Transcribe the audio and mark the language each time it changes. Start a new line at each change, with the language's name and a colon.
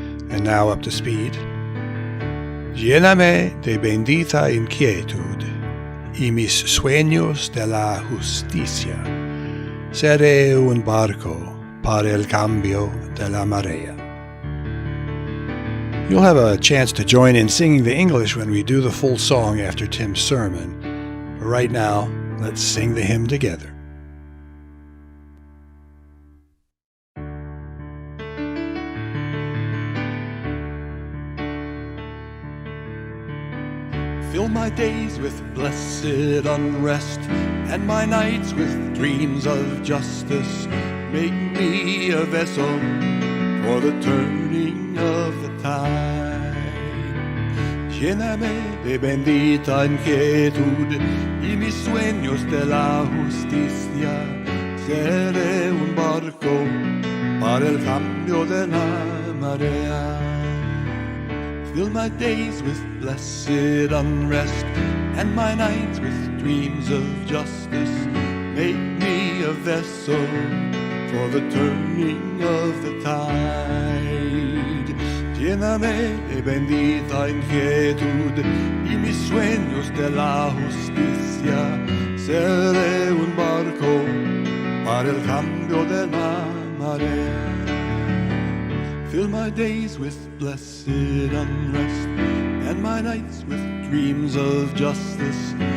English: And now up to speed.
Spanish: Lléname de bendita inquietud y mis sueños de la justicia. Seré un barco para el cambio de la marea.
English: You'll have a chance to join in singing the English when we do the full song after Tim's sermon. But right now, Let's sing the hymn together. Fill my days with blessed unrest, and my nights with dreams of justice. Make me a vessel for the turning of the tide.
Spanish: Lléname de bendita inquietud y mis sueños de la justicia. Seré un barco para el cambio de la marea.
English: Fill my days with blessed unrest, and my nights with dreams of justice. Make me a vessel for the turning of the tide.
Spanish: Lléname de bendita inquietud y mis sueños de la justicia. Seré un barco para el cambio de la marea.
English: Fill my days with blessed unrest, and my nights with dreams of justice.